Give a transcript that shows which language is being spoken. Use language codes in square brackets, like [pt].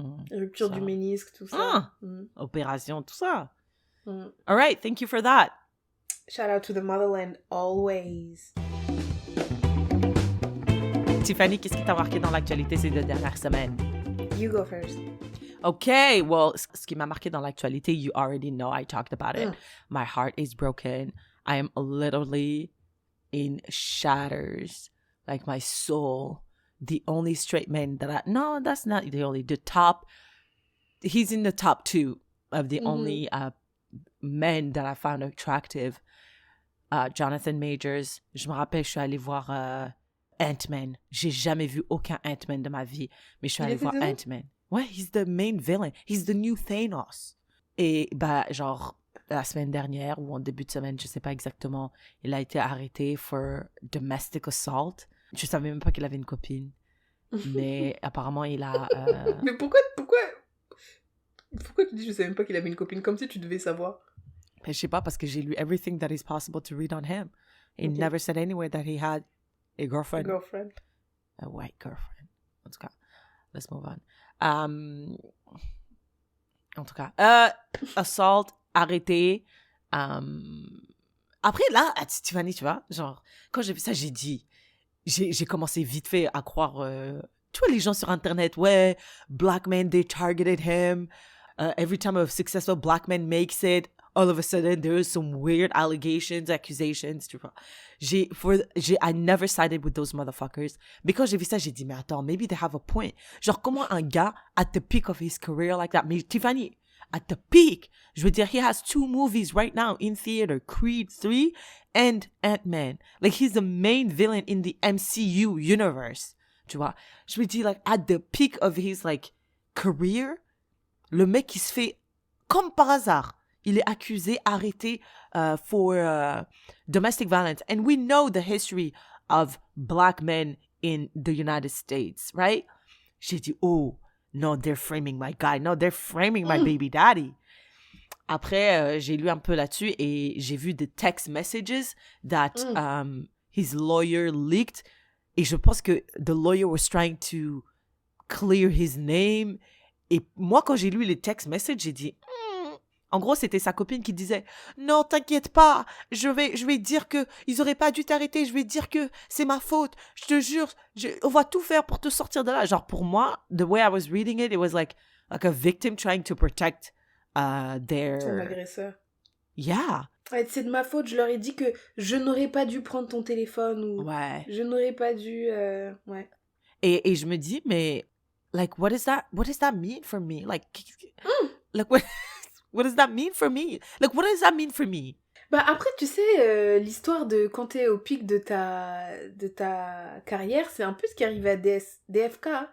[fr] Rupture du ménisque, tout ça. Opération, tout ça. [en] All right, thank you for that. Shout out to the motherland always. [fr] Tiffany, qu'est-ce qui t'a marqué dans l'actualité ces 2 dernières semaines? [en] You go first. Okay, well, [fr] ce qui m'a marqué dans l'actualité, [en] you already know, I talked about it. My heart is broken. I am literally in shatters. Like my soul. The only straight man that no, that's not the only, he's in the top 2 of the only men that I found attractive. Jonathan Majors. [fr] Je me rappelle, je suis allée voir Ant-Man. J'ai jamais vu aucun Ant-Man de ma vie, mais je suis allée voir Ant-Man. Ouais, [en] he's the main villain. He's the new Thanos. [fr] Et bah, genre, la semaine dernière, ou en début de semaine, je sais pas exactement, il a été arrêté [en] for domestic assault. [fr] Je savais même pas qu'il avait une copine. Mais apparemment, il a... Mais pourquoi tu dis je savais même pas qu'il avait une copine, comme si tu devais savoir? Je sais pas, parce que j'ai lu [en] everything that is possible to read on him. He never said anywhere that he had [fr] Et [en] girlfriend. Girlfriend. A white girlfriend. [fr] En tout cas, [en] let's move on. [fr] En tout cas, assault, arrêté. Après, là, Tiffany, tu vois, genre, quand j'ai vu ça, j'ai commencé vite fait à croire, tu vois, les gens sur Internet, ouais, [en] black men, they targeted him. Every time a successful black man makes it, all of a sudden, there is some weird allegations, accusations, [fr] tu vois. [en] I never sided with those motherfuckers. [fr] Mais quand j'ai vu ça, j'ai dit, mais attends, [en] maybe they have a point. [fr] Genre, comment un gars, [en] at the peak of his career like that, [fr] mais Tiffany, [en] at the peak, [fr] je veux dire, [en] he has 2 movies right now in theater, Creed 3 and Ant-Man. Like, he's the main villain in the MCU universe. [fr] Tu vois, je me dis, like, [en] at the peak of his, like, career, [fr] le mec, il se fait, comme par hasard, il est accusé, arrêté [en] for domestic violence. And we know the history of black men in the United States, right? [fr] J'ai dit, [en] oh, no, they're framing my guy. No, they're framing my baby daddy. [fr] Après, j'ai lu un peu là-dessus et j'ai vu [en] the text messages that his lawyer leaked. [fr] Et je pense que [en] the lawyer was trying to clear his name. [fr] Et moi, quand j'ai lu les text messages, j'ai dit... En gros, c'était sa copine qui disait « Non, t'inquiète pas, je vais dire que ils auraient pas dû t'arrêter, je vais dire que c'est ma faute, je te jure, on va tout faire pour te sortir de là. » Genre, pour moi, [en] the way I was reading it was like a victim trying to protect their... [fr] Son agresseur. [en] Yeah. [fr] Ouais, c'est de ma faute, je leur ai dit que je n'aurais pas dû prendre ton téléphone ou je n'aurais pas dû... Ouais. Et je me dis, mais, [en] like, what does that mean for me? Like what does that mean for me? Like, what does that mean for me? [fr] Bah après, tu sais, l'histoire de quand t'es au pic de ta carrière, c'est un peu ce qui arrive à DSK.